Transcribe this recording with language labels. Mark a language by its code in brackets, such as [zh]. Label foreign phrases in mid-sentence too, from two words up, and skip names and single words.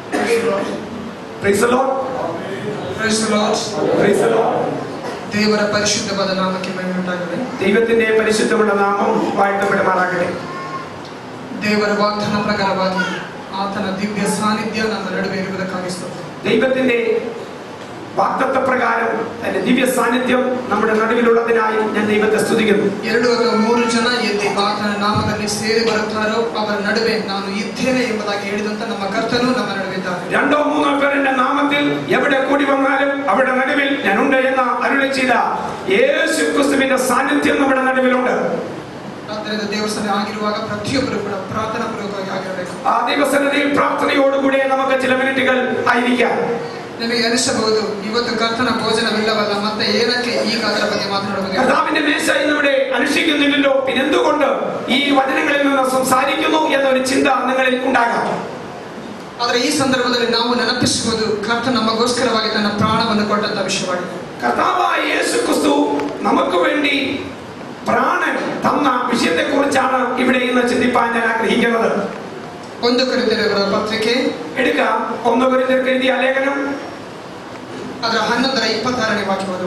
[en] Praise the Lord. Praise the Lord. Praise the Lord. [kn] ದೇವರ ಪರಿಶುದ್ಧವಾದ ನಾಮಕ್ಕೆ ಮಹಿಮೆ ಉಂಟಾಗಲಿ. [ml] ദൈവത്തിന്റെ പരിശുദ്ധമുള്ള നാമം വാഴ്ത്തപ്പെടുമാറാകട്ടെ. [kn] ದೇವರ ವಾಗ್ದಾನ ಪ್ರಕಾರವಾಗಿ ಆತನ ದಿವ್ಯ ಸಾನ್ನಿಧ್ಯ ನಮ್ಮ ನಡುವೆ ಇರುವುದಕ್ಕಾಗಿ ಸ್ತೋತ್ರ. [ml] ദൈവത്തിന്റെ വാഗ്ദത്ത പ്രകാരം തന്റെ ദിവ്യ സാന്നിധ്യം നമ്മുടെ നടുവിലുള്ളതിനായി ഞാൻ ദൈവത്തെ സ്തുതിക്കുന്നു. [kn] 2 ಅಥವಾ 3 ಜನ ಎಲ್ಲಿ ಆತನ ನಾಮದಲ್ಲಿ ಸೇರಿ ಬರುತ್ತಾರೋ ಅವರ ನಡುವೆ ನಾನು ಇದ್ದೇನೆ ಎಂಬುದಾಗಿ ಹೇಳಿದಂತ ನಮ್ಮ ಕರ್ತನು ನಮ್ಮ ನಡುವೆ ಇದ್ದಾನೆ. [ml] 2 or 3 പേർ എന്റെ നാമത്തിൽ എവിടെ കൂടി വന്നാലും അവിടെ നടുവിൽ ഞാനുണ്ട് എന്ന് അരുളി ചെയ്ത യേശു ക്രിസ്തുവിന്റെ സാന്നിധ്യം നമ്മുടെ നടുവിലുണ്ട്. [kn] ಆದ್ದರಿಂದ ದೇವಸ್ಥಾನ ಆಗಿರುವಾಗ ಪ್ರತಿಯೊಬ್ಬರು ಕೂಡ ಪ್ರಾರ್ಥನಾ ಪೂರ್ವಕವಾಗಿ ಆಗಿರಬೇಕು. [ml] ആ ദൈവസന്നിധിയിൽ പ്രാർത്ഥനയോടുകൂടി നമുക്ക് ചില മിനിറ്റുകൾ ആയിരിക്കാം. [kn] ನಿಮಗೆ ಅನಿಸಬಹುದು ಇವತ್ತು ಕರ್ತನ ಭೋಜನವಿಲ್ಲವಲ್ಲ, ಮತ್ತೆ ಏನಕ್ಕೆ ಈಗ ಅದರ ಬಗ್ಗೆ ಮಾತನಾಡಬಹುದು? [ml] കർത്താവിന്റെ മേശ ഇന്നിവിടെ അനുഷ്ഠിക്കുന്നില്ലല്ലോ, പിന്നെന്തുകൊണ്ട് ഈ വചനങ്ങളിൽ നിന്ന് സംസാരിക്കുന്നു എന്നൊരു ചിന്ത നിങ്ങളിൽ ഉണ്ടാകാം. [kn] ಆದರೆ ಈ ಸಂದರ್ಭದಲ್ಲಿ ನಾವು ನೆನಪಿಸುವುದು ಕರ್ತ ನಮಗೋಸ್ಕರವಾಗಿ ತನ್ನ ಪ್ರಾಣವನ್ನು ಕೊಟ್ಟಂತ ವಿಷಯವಾಗಿದೆ. [ml] കർത്താവായ യേശു ക്രിസ്തു നമുക്ക് വേണ്ടി പ്രാണൻ തന്ന വിഷയത്തെ കുറിച്ചാണ് ഇവിടെ ഇന്ന് ചിന്തിപ്പാൻ ഞാൻ ആഗ്രഹിക്കുന്നത്. 1 കൊരിന്ത്യരുടെ പത്രിಕೆ എടുക്കാം. 1 കൊരിന്ത്യർക്ക് എഴുതിയ ലേഖനം [kn] ಅದರ 11:26 വാക്യം.